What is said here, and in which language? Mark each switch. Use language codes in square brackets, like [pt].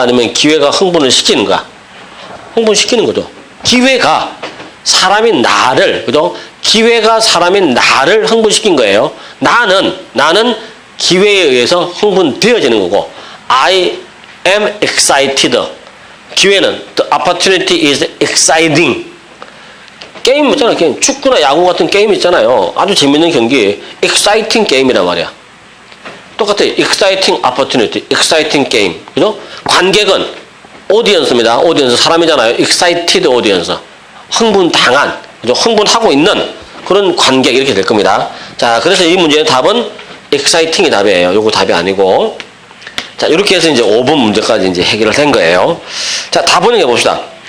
[ko] 아니면 기회가 흥분을 시키는 거야? 흥분시키는 거죠. 기회가 사람인 나를, 그죠? 기회가 사람인 나를 흥분시킨 거예요. 나는 기회에 의해서 흥분되어지는 거고, [en] I am excited. [ko] 기회는 [en] the opportunity is exciting. [ko] 게임 있잖아요. 게임. 축구나 야구 같은 게임 있잖아요. 아주 재밌는 경기. exciting 게임이란 말이야. 똑같아요. [en] exciting opportunity, exciting game. [ko] 그죠? 관객은 audience입니다. audience 사람이잖아요. [en] excited audience. [ko] 흥분당한, 그죠? 흥분하고 있는 그런 관객 이렇게 될 겁니다. 자, 그래서 이 문제의 답은 exciting이 답이에요. 요거 답이 아니고. 자, 이렇게 해서 이제 5번 문제까지 이제 해결을 된 거예요. 자, 답을 해봅시다.